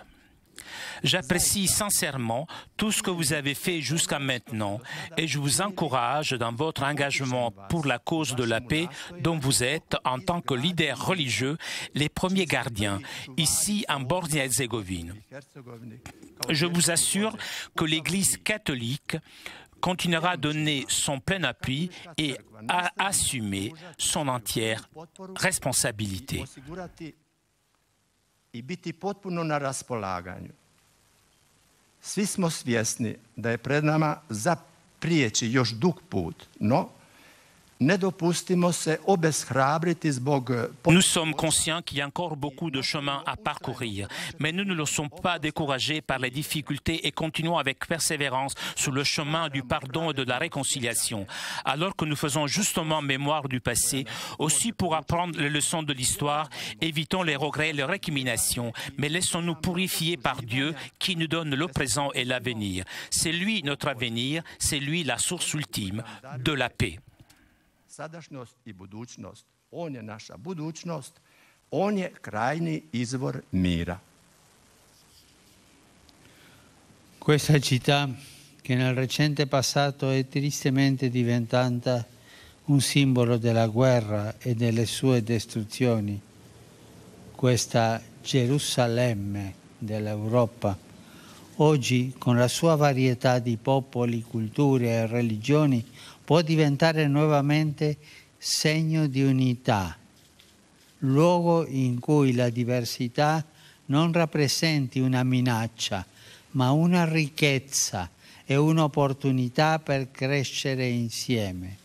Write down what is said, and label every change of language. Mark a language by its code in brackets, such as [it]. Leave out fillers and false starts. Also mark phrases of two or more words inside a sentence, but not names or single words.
[fr] J'apprécie sincèrement tout ce que vous avez fait jusqu'à maintenant et je vous encourage dans votre engagement pour la cause de la paix dont vous êtes, en tant que leader religieux, les premiers gardiens, ici en Bosnie-Herzégovine. Je vous assure que l'Église catholique continuera à donner son plein appui et à assumer son entière responsabilité. [hr] Svi smo svjesni da je pred nama zaprijeći još dug put, no [fr] Nous sommes conscients qu'il y a encore beaucoup de chemin à parcourir, mais nous ne nous sommes pas découragés par les difficultés et continuons avec persévérance sur le chemin du pardon et de la réconciliation. Alors que nous faisons justement mémoire du passé, aussi pour apprendre les leçons de l'histoire, évitons les regrets et les récriminations, mais laissons-nous purifier par Dieu qui nous donne le présent et l'avenir. C'est lui notre avenir, c'est lui la source ultime de la paix. [hr] Sadašnjost I budućnost. On je naša budućnost, on je krajni izvor mira. [it] Questa città, che nel recente passato è tristemente diventata un simbolo della guerra e delle sue distruzioni, questa Gerusalemme dell'Europa, oggi con la sua varietà di popoli, culture e religioni, può diventare nuovamente segno di unità, luogo in cui la diversità non rappresenti una minaccia, ma una ricchezza e un'opportunità per crescere insieme.